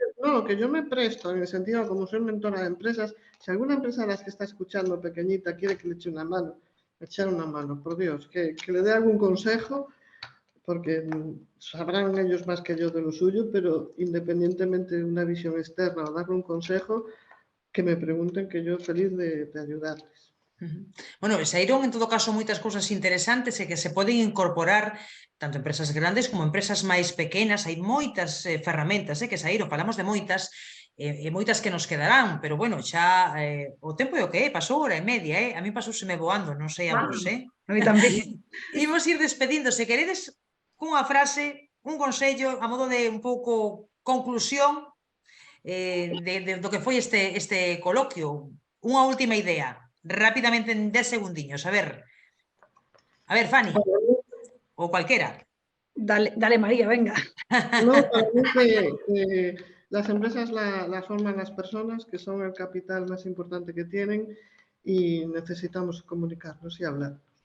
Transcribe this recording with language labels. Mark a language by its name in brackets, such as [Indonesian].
[Spanish] No, que yo me presto en el sentido, como soy mentora de empresas, si alguna empresa de las que está escuchando pequeñita quiere que le eche una mano, echar una mano, por Dios, que le dé algún consejo, porque sabrán ellos más que yo de lo suyo, pero independientemente de una visión externa o darle un consejo, que me pregunten, que yo feliz de ayudarles. [Galician] Bueno, saíron en todo caso moitas cousas interesantes e que se poden incorporar tanto empresas grandes como empresas máis pequenas. Hai moitas ferramentas que saíron, falamos de moitas e moitas que nos quedarán, pero bueno, xa o tempo é o que é, pasou hora e media, a mí pasouseme voando, non sei a vos, A mí tamén. Imos ir despedindo, se queredes cunha frase, un consello a modo de un pouco conclusión do que foi este coloquio, unha última idea. Rápidamente en 10 segundiños. A ver, Fanny, o cualquiera. [Spanish] Dale María, venga. No, para mí que las empresas las forman las personas, que son el capital más importante que tienen y necesitamos comunicarnos y hablar.